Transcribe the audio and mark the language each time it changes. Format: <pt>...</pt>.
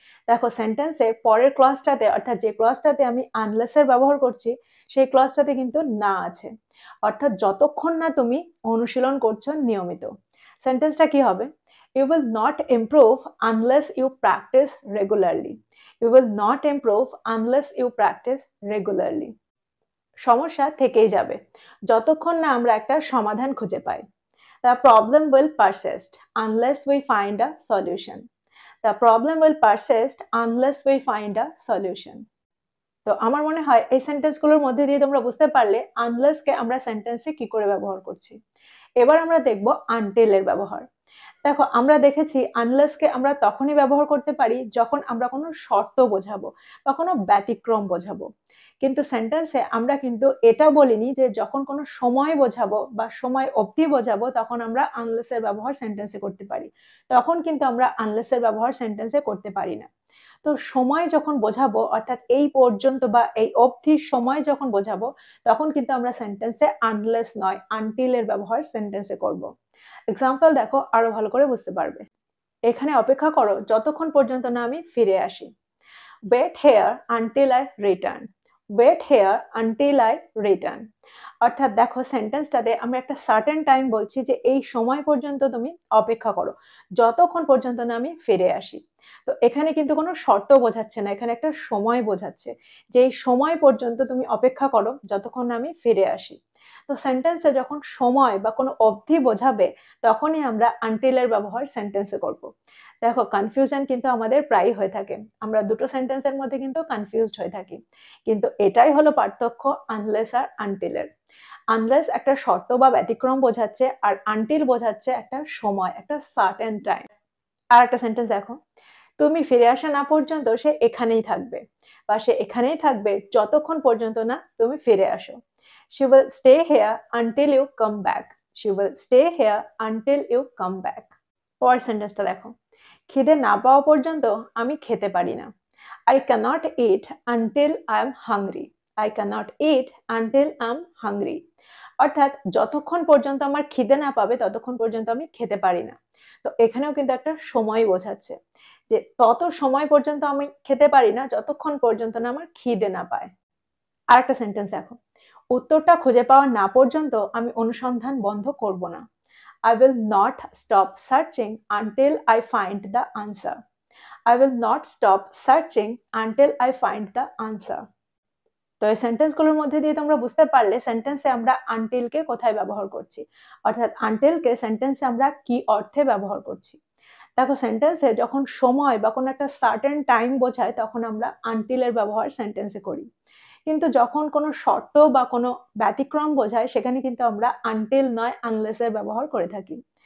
<bn>দেখো সেন্টেন্সে পরের ক্লজটাতে, অর্থাৎ যে ক্লজটাতে আমি আনলেস এর ব্যবহার করছি, সেই ক্লজটাতে কিন্তু না আছে, অর্থাৎ যতক্ষণ না তুমি অনুশীলন করছো নিয়মিত। সেন্টেন্সটা কি হবে?</bn> <en>You will not improve unless you practise regularly. You will not improve unless you practise regularly.</en> <bn>সমস্যা থেকেই যাবে যতক্ষণ না আমরা একটা সমাধান খুঁজে পাই।</bn> <en>The problem will persist unless we find a solution. The problem will persist unless we find a solution.</en> <bn>তো আমার মনে হয় এই সেন্টেন্সগুলোর মধ্যে দিয়ে তোমরা বুঝতে পারলে আনলেস কে আমরা সেন্টেন্সে কি করে ব্যবহার করছি। এবার আমরা দেখব আনটিল এর ব্যবহার। দেখো আমরা দেখেছি আনলেস কে আমরা তখনই ব্যবহার করতে পারি যখন আমরা কোনো শর্ত বোঝাবো বা কোনো ব্যতিক্রম বোঝাবো। কিন্তু সেন্টেন্সে আমরা কিন্তু এটা বলিনি যে যখন কোনো সময় বোঝাবো বা সময় অবধি বোঝাবো তখন আমরা আনলেস এর ব্যবহার সেন্টেন্সে করতে পারি। তখন কিন্তু আমরা আনলেস এর ব্যবহার সেন্টেন্সে করতে পারি না। তো সময় যখন বোঝাবো, অর্থাৎ এই পর্যন্ত বা এই অবধির সময় যখন বোঝাবো, তখন কিন্তু আমরা সেন্টেন্সে আনলেস নয় আনটিল এর ব্যবহার সেন্টেন্সে করব। এক্সাম্পল দেখো, আরো ভালো করে বুঝতে পারবে। এখানে অপেক্ষা করো যতক্ষণ পর্যন্ত না আমি ফিরে আসি।</bn> <en>Wait here until I return. Wait here until I return.</en> <bn>অর্থাৎ দেখো সেন্টেন্সটাতে আমরা একটা সার্টেন টাইম বলছি যে এই সময় পর্যন্ত তুমি অপেক্ষা করো যতক্ষণ পর্যন্ত না আমি ফিরে আসি। তো এখানে কিন্তু কোনো শর্ত বোঝাচ্ছে না, এখানে একটা সময় বোঝাচ্ছে যে এই সময় পর্যন্ত তুমি অপেক্ষা করো যতক্ষণ না আমি ফিরে আসি। তো সেন্টেন্সে যখন সময় বা কোনো অবধি বোঝাবে তখনই আমরা আনটিল এর ব্যবহার সেন্টেন্সে করব। দেখো কনফিউশন কিন্তু আমাদের প্রায়ই হয়ে থাকে, আমরা দুটো সেন্টেন্সের মধ্যে কিন্তু কনফিউজড হয়ে থাকি, কিন্তু এটাই হলো পার্থক্য আনলেস আর আনটিলের। আনলেস একটা শর্ত বা ব্যতিক্রম বোঝাচ্ছে আর আনটিল বোঝাচ্ছে একটা সময়, একটা সার্টেন টাইম। আর একটা সেন্টেন্স দেখো, তুমি ফিরে আসা না পর্যন্ত সে এখানেই থাকবে, বা সে এখানেই থাকবে যতক্ষণ পর্যন্ত না তুমি ফিরে আসো।</bn> <en>She will stay here until you come back. She will stay here until you come back.</en> <bn>পরের সেন্টেন্সটা দেখো, খিদে না পাওয়া পর্যন্ত আমি খেতে পারি না।</bn> <en>I cannot eat until I am hungry. I cannot eat until I am hungry.</en> <bn>অর্থাৎ যতক্ষণ পর্যন্ত আমার খিদে না পাবে ততক্ষণ পর্যন্ত আমি খেতে পারি না। তো এখানেও কিন্তু একটা সময় বোঝাচ্ছে যে তত সময় পর্যন্ত আমি খেতে পারি না যতক্ষণ পর্যন্ত না আমার খিদে না পায়। আর একটা সেন্টেন্স দেখো, উত্তরটা খুঁজে পাওয়া না পর্যন্ত আমি অনুসন্ধান বন্ধ করব না।</bn> <en>I will not stop searching until I find the answer. I will not stop searching until I find the answer.</en> <bn>তো এই সেন্টেন্সগুলোর মধ্যে দিয়ে তোমরা বুঝতে পারলে সেন্টেন্সে আমরা আনটিলকে কোথায় ব্যবহার করছি, অর্থাৎ আনটিলকে সেন্টেন্সে আমরা কি অর্থে ব্যবহার করছি। দেখো সেন্টেন্সে যখন সময় বা কোনো একটা সার্টেন টাইম বোঝায় তখন আমরা আনটিলের ব্যবহার সেন্টেন্সে করি, কিন্তু যখন কোনো শর্ত বা কোনো ব্যতিক্রম বোঝায় সেখানে কিন্তু আমরা আনটিল নয় আনলেস এর ব্যবহার করে থাকি।</bn>